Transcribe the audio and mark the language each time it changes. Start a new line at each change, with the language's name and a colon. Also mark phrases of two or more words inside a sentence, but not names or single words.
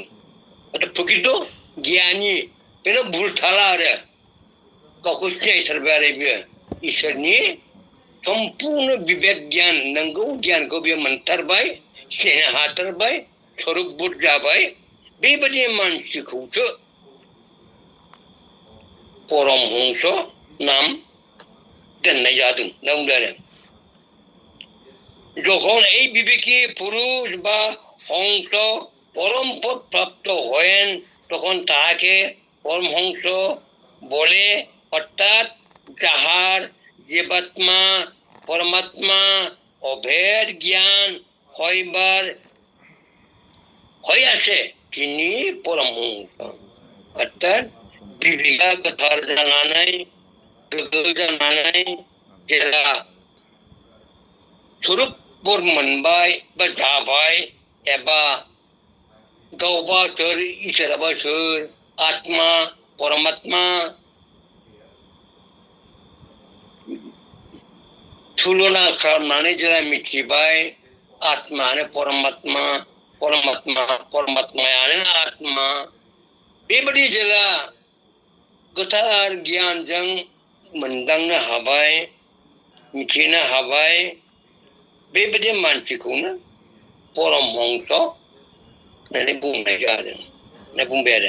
Bodo: प्रकृत गियानि बेनो भुल थाला आरो, गावखौ सिनायथारबाय आरो बेयो इसोरनि सम्पूर्ण विवेक ज्ञान नंगौ गियानखौ बेयो मोनथारबाय, सिनायनो हाथारबाय, स्वरूपबोध जाबाय। बेबादि मानसिखौसो परम हंस नाम दोननाय जादों होनना बुंदों आरो।
Bangla: যখন এই বিবেকী পুরুষ বা হংস পরম পদ প্রাপ্ত হয়েন তখন তাহাকে পরমহংস বলে, অর্থাৎ যাহার জীবাত্মা পরমাত্মা অভেদ জ্ঞান হইবার হইয়াছে তিনি পরমহংস।
Bodo: अर्थात बिबेका खथार जानानै गोग्गो जानानै जेला स्वरूप बोर मोनबाय बा जाबाय, एबा गावबा सोर, इसोराबा सोर, आत्मा परमात्मा तुलना खालामनानै जेला मिथिबाय आत्मायानो परमात्मा, परमात्मा परमात्मायानो आत्मा, बेबादि जेला गोथार गियानजों मोनदांनो हाबाय, मिथिनो हाबाय, बेबादि मानसिखौनो परम हंस होननानै बुंनाय जादों होनना बुंबाय आरो।